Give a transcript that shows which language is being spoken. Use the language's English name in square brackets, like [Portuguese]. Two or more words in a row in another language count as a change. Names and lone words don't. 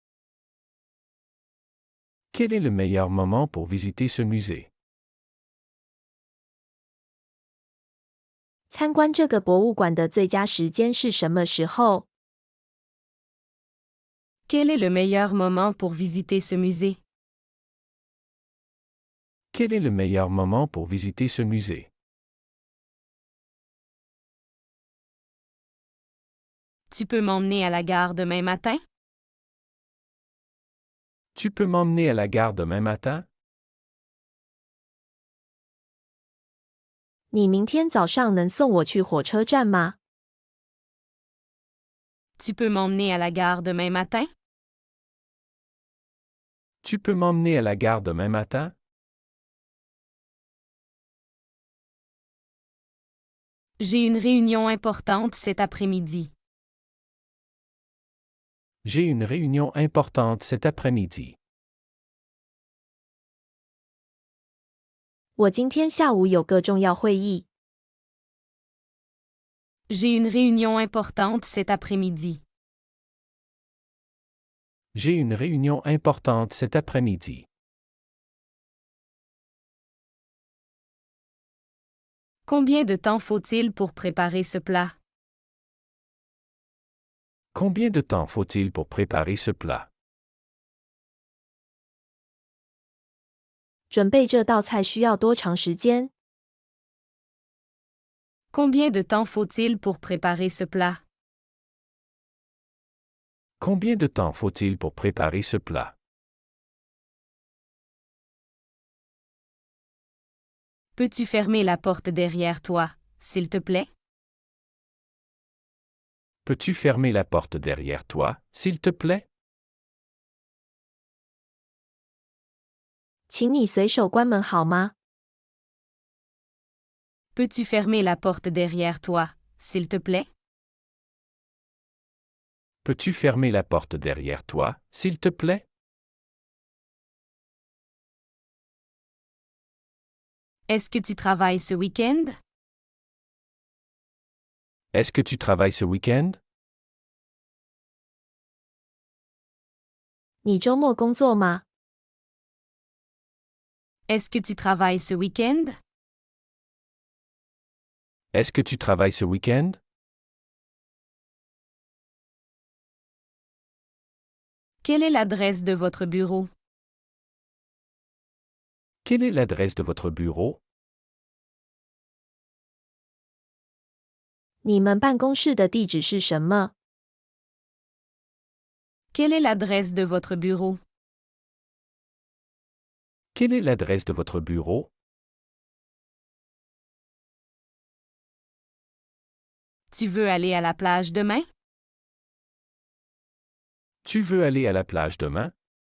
[French] Quel est le meilleur moment pour visiter ce musée? [Chinese] 参观这个博物馆的最佳时间是什么时候？ [French] Quel est le meilleur moment pour visiter ce musée? Quel est le meilleur moment pour visiter ce musée? Tu peux m'emmener à la gare demain matin? Tu peux m'emmener à la gare demain matin? [Chinese] 你明天早上能送我去火车站吗？ [French] Tu peux m'emmener à la gare demain matin? Tu peux m'emmener à la gare demain matin? J'ai une réunion importante cet après-midi. J'ai une réunion importante cet après-midi. [Chinese] 我今天下午有个重要会议。 [French] J'ai une réunion importante cet après-midi. J'ai une réunion importante cet après-midi. Combien de temps faut-il pour préparer ce plat? Combien de temps faut-il pour préparer ce plat? [Chinese] 准备这道菜需要多长时间？ [French] Combien de temps faut-il pour préparer ce plat? Combien de temps faut-il pour préparer ce plat? Peux-tu fermer la porte derrière toi, s'il te plaît? Peux-tu fermer la porte derrière toi, s'il te plaît? [Chinese] 请你随手关门好吗？ [French] Peux-tu fermer la porte derrière toi, s'il te plaît? Peux-tu fermer la porte derrière toi, s'il te plaît? Est-ce que tu travailles ce week-end? Est-ce que tu travailles ce week-end? [Chinese] 你周末工作吗？ [French] Est-ce que tu travailles ce week-end? Est-ce que tu travailles ce week-end? Quelle est l'adresse de votre bureau? Quelle est l'adresse de votre bureau? [Chinese] 你们办公室的地址是什么？ [French] Quelle est l'adresse de votre bureau? Quelle est l'adresse de votre bureau? Tu veux aller à la plage demain? Tu veux aller à la plage demain?